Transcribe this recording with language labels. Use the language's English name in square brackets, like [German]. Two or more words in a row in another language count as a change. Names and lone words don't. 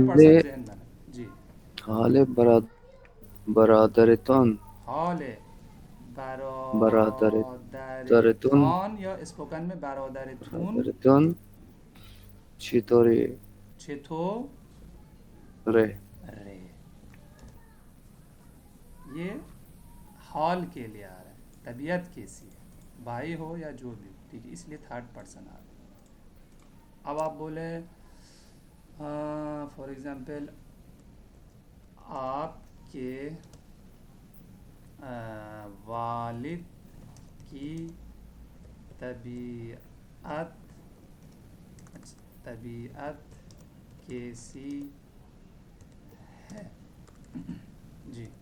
[Persian] حال [Urdu] پرسن ذہن میں رہے، جی [Persian] حال برادرتان حال برادرتون [Urdu] برادرتان یا اسپوکن میں برادرتون [Persian] برادرتون چطوری چتو ره [Urdu] رے، یہ حال کے لیے آ رہا ہے، طبیعت کیسی ہے، بھائی ہو یا جو بھی ہو، ٹھیک ہے، اس لیے [English] third person [Urdu] آ رہا ہے۔ اب آپ بولے [English] for example [Urdu] آپ کے والد کی طبیعت طبیعت کیسی ہے، جی